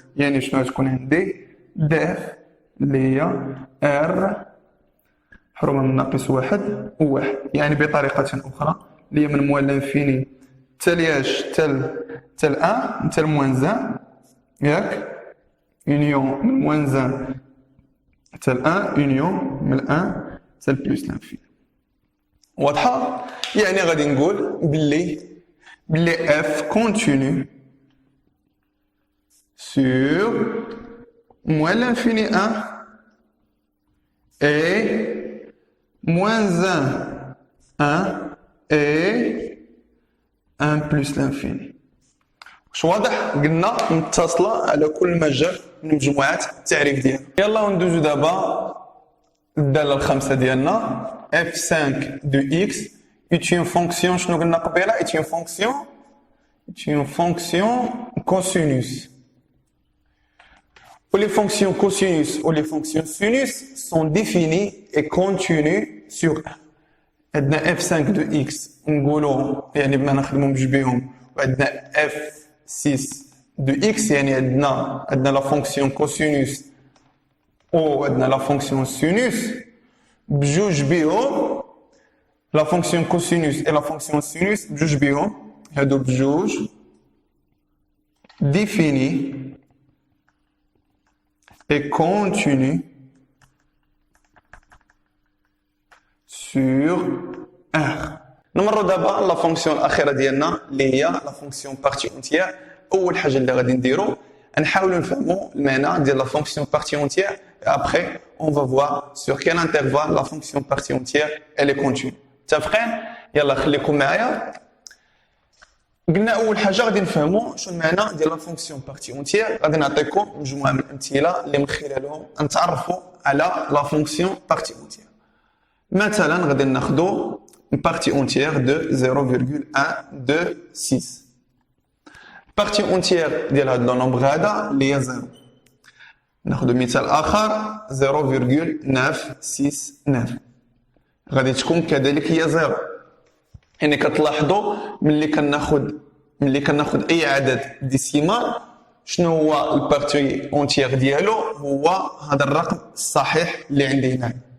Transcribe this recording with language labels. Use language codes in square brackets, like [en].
[ar] يعني شنو غتكون عندي؟ داف اللي هي ار محرومه من ناقص واحد وواحد، يعني بطريقه اخرى اللي هي من موان لانفيني تالياش تال 1 تال موان 1 ياك، يونيون من موان 1 تال 1 يونيون من 1 تال بلس لانفيني. واضحه؟ يعني غادي نقول باللي [fr] f continue sur moins l'infini 1 et moins 1 et 1 plus l'infini. [ar] واش واضح؟ قلنا متصله على كل مجال من مجموعات التعريف ديالها. يلا ندوزو دابا الداله الخامسه ديالنا f5 de x est une fonction شنو قلنا قبيله؟ [fr] est une fonction cosinus. où les fonctions cosinus ou les fonctions sinus sont définies et continues sur 1. [ar] عندنا f5 de x نقولوا يعني بما نخدموا بجوج بهم، وعندنا f6 de x يعني عندنا la fonction cosinus ou عندنا la fonction sinus بجوج بهم. [fr] La fonction cosinus et la fonction sinus [ar] بجوج بهم هادو بجوج [fr] définie et continue sur R. [ar] نمروا دابا لا فونكسيون الاخيره ديالنا اللي هي لا فونكسيون بارتي اونتيير. اول حاجه اللي غادي نديرو نحاولوا نفهموا المعنى ديال لا فونكسيون بارتي اونتيير. [fr] Après on va voir sur quel intervalle la fonction partie entière elle est continue. [ar] متفقين؟ يلا خليكم معايا. قلنا اول حاجه غادي نفهموا شنو المعنى ديال لا فونكسيون بارتي اونتيير. غادي نعطيكم مجموعه من الامثله اللي من خلالهم نتعرفوا على لا فونكسيون بارتي اونتيير. مثلا غادي ناخذوا [fr] une partie entière de 0,126. [ar] partie entière ديال هذا النومبر هذا اللي هي 0. ناخذ مثال اخر 0,969 غادي تكون كذلك هي 0. يعني كتلاحظوا ملي كناخذ اي عدد ديسيمال شنو هو البارتي اونتيير ديالو؟ هو هذا الرقم الصحيح اللي عندي هنا.